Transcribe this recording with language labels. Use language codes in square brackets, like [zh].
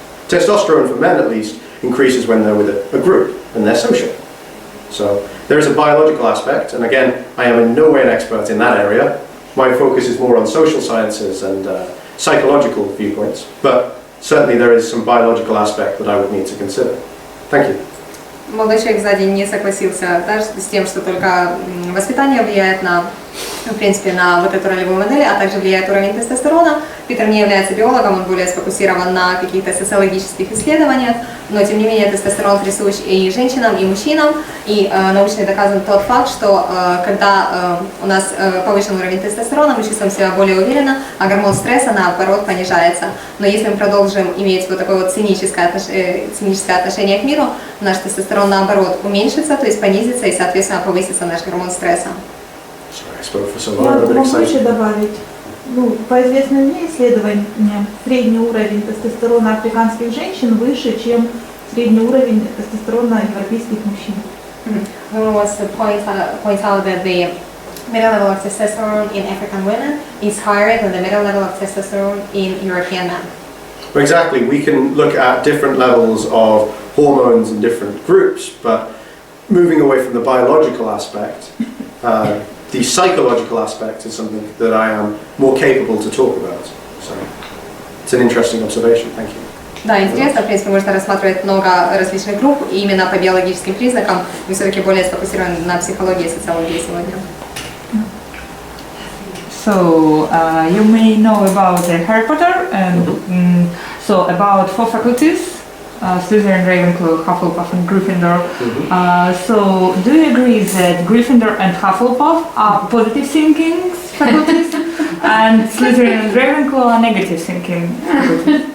[en] Testosterone for men at least increases when they're with a group and they're social. So there is a biological aspect, and again, I am in no way an expert in that area. My focus is more on social sciences and psychological viewpoints, but certainly there is some biological aspect that I would need to consider. Thank you. [ru] Молодой человек сзади не согласился даже с тем, что только воспитание влияет на, в принципе, на вот эту ролевую модель, а также влияет уровень тестостерона. Питер не является биологом, он более сфокусирован на каких-то социологических исследованиях, но тем не менее тестостерон присущ и женщинам, и мужчинам, и научно доказан тот факт, что когда у нас повышен уровень тестостерона, мы чувствуем себя более уверенно, а гормон стресса, наоборот, понижается. Но если мы продолжим иметь вот такое вот циническое отношение к миру, наш тестостерон, наоборот, уменьшится, то есть понизится, и, соответственно, повысится наш гормон стресса. Я могу еще добавить. По известным мне исследованиям, средний уровень тестостерона африканских женщин выше, чем средний уровень тестостерона европейских мужчин. [en] Was point out that the middle level of testosterone in African women is higher than the middle level of testosterone in European men. Well, exactly. We can look at different levels of hormones in different groups, but moving away from the biological aspect, the psychological aspect is something that I am more capable to talk about. So it's an interesting observation. Thank you. [ru] Да, интересно, в принципе, можно рассматривать много различных групп, и именно по биологическим признакам мы все-таки более сфокусированы на психологии и социологии сегодня. [en] So, you may know about Harry Potter, and so about 4 faculties, Slytherin, Ravenclaw, Hufflepuff and Gryffindor. So, do you agree that Gryffindor and Hufflepuff are positive thinking faculties, and Slytherin and Ravenclaw are negative thinking faculties?